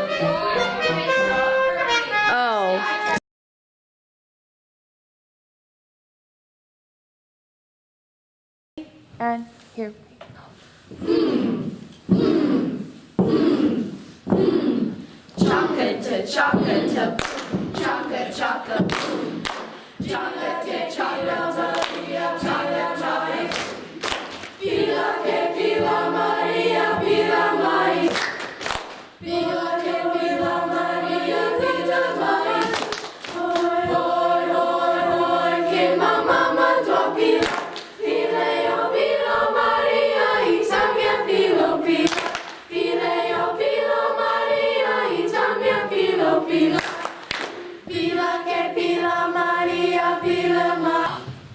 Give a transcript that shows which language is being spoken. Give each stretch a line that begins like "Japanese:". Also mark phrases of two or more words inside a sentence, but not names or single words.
English: Oh. And here. Chocolate to chocolate to chocolate chocolate boom. Chocolate to chocolate chocolate chocolate.
Portuguese: Pila que pila Maria pila mais. Pila que pila Maria pila mais. Hoi hoi hoi hoi que mamma tua pila. Pila pila Maria e também pila pila. Pila pila Maria e também pila pila. Pila que pila Maria pila mais.